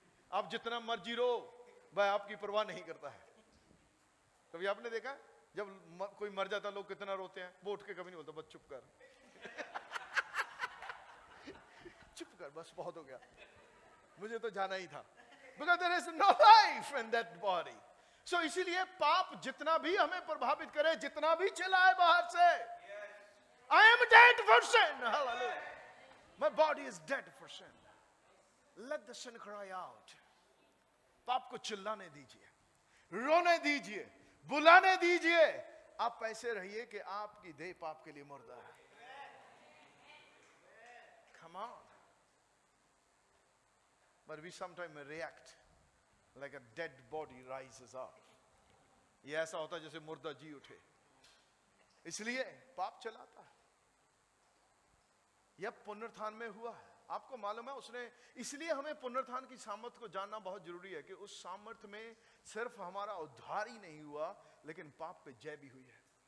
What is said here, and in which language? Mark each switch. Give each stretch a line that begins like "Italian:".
Hindi: आप जितना मर्जी रो, वह आपकी परवाह नहीं करता है। कभी आपने देखा जब कोई मर जाता लोग कितना रोते हैं? वो उठ के कभी नहीं बोलता, बस चुप कर। चुप कर, बस बहुत हो गया, मुझे तो जाना ही था।
English: Because there is no life in that body।
Hindi: So इसीलिए पाप जितना भी हमें प्रभावित करे, जितना भी चलाए बाहर से,
English: I am dead for sin। Hallelujah। My body is dead for sin। Let the sin cry out।
Hindi: पाप को चिल्लाने दीजिए, रोने दीजिए, बुलाने दीजिए। आप ऐसे रहिए कि आपकी देह पाप के लिए मुर्दा है।
English: Come on। But we sometimes react like a dead body rises up।
Hindi: ये ऐसा होता है जैसे मुर्दा जी उठे, इसलिए पाप चलाता है। यह पुनरुत्थान में हुआ है। आपको मालूम है, उसने, इसलिए हमें पुनरुत्थान की सामर्थ को जानना बहुत जरूरी है कि उस सामर्थ में सिर्फ हमारा उद्धार ही नहीं हुआ, लेकिन पाप पे जय भी हुई है।